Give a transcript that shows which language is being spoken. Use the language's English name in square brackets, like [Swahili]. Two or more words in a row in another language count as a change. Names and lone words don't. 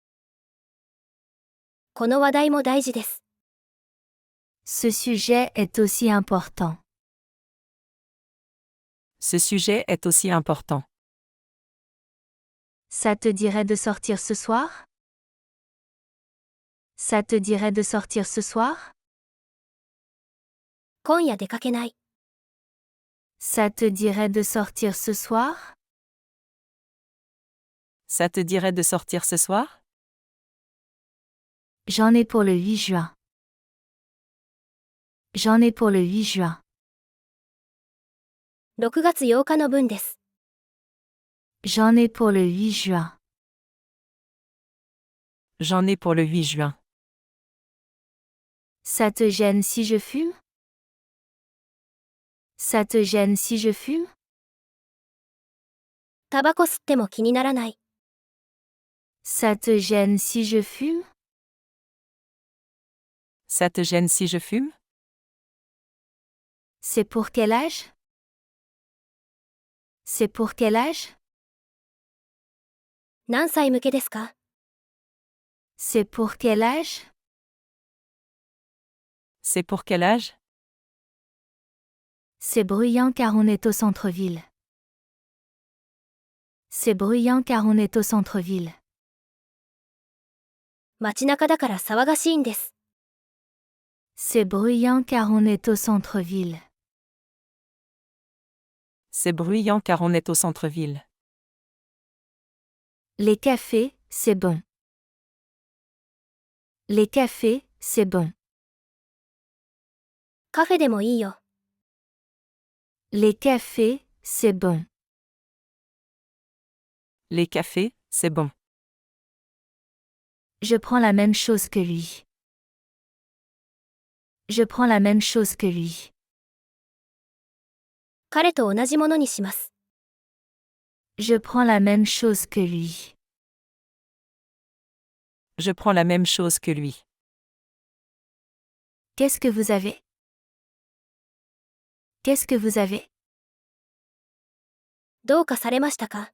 [Japanese] この話題も大事です。 [French] Ce sujet est aussi important. Ce sujet est aussi important. Ça te dirait de sortir ce soir? Ça te dirait de sortir ce soir? [Japanese] 今夜出かけない。 [French] Ça te dirait de sortir ce soir? Ça te dirait de sortir ce soir? J'en ai pour le 8 juin. J'en ai pour le 8 juin. [Japanese] 6 月8日の分です。 [French] J'en ai pour le 8 juin. J'en ai pour le 8 juin. Ça te gêne si je fume? Ça te gêne si je fume? [Japanese] タバコ吸っても気にならない。 [French] Ça te gêne si je fume? Ça te gêne si je fume? C'est pour quel âge? C'est pour quel âge? [Japanese] 何歳向けですか？ [French] C'est pour quel âge? C'est pour quel âge? C'est bruyant car on est au centre-ville. C'est bruyant car on est au centre-ville. [Japanese] 街中だから騒がしいんです。 [French] C'est bruyant car on est au centre-ville. C'est bruyant car on est au centre-ville. Les cafés, c'est bon. Les cafés, c'est bon. [Japanese] カフェでもいいよ。 [French] Les cafés, c'est bon. Les cafés, c'est bon. Je prends la même chose que lui. Je prends la même chose que lui. [Japanese] 彼と同じものにします。 [French] Je prends la même chose que lui. Je prends la même chose que lui. Qu'est-ce que vous avez? Qu'est-ce que vous avez? [Japanese] どうかされましたか？